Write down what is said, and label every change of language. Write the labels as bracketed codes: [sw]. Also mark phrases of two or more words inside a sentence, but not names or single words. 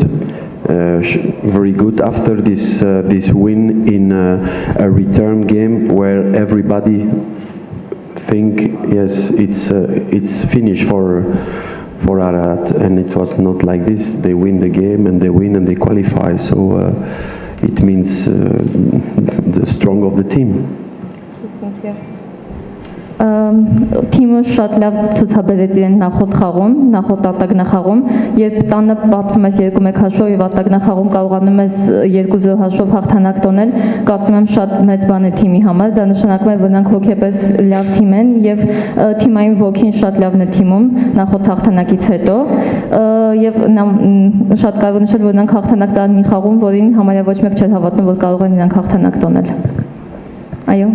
[en] Very good after this win in a return game where everybody think yes it's finished for Ararat, and it was not like this. They win the game and they win and they qualify, so it means the strong of the team. Thank you. [hy] Թիմը շատ լավ ցուցաբերեց իրեն նախորդ արտագնախաղում, երբ տանը պատվում ես 2-1 հաշվով եւ արտագնախաղում կարողանում ես 2-0 հաշվով հաղթանակ տոնել, կարծում եմ շատ մեծ բան է թիմի համար, դա նշանակում է, որ նրանք հոգեպես լավ թիմ են եւ թիմային ոգին շատ լավն է թիմում նախորդ հաղթանակից հետո, եւ շատ կարևոր նշել, որ նրանք հաղթանակ տան մի խաղում, որին համարյա ոչ մեկ չէր հավատում, որ կարող են նրանք հաղթանակ տոնել։ Այո։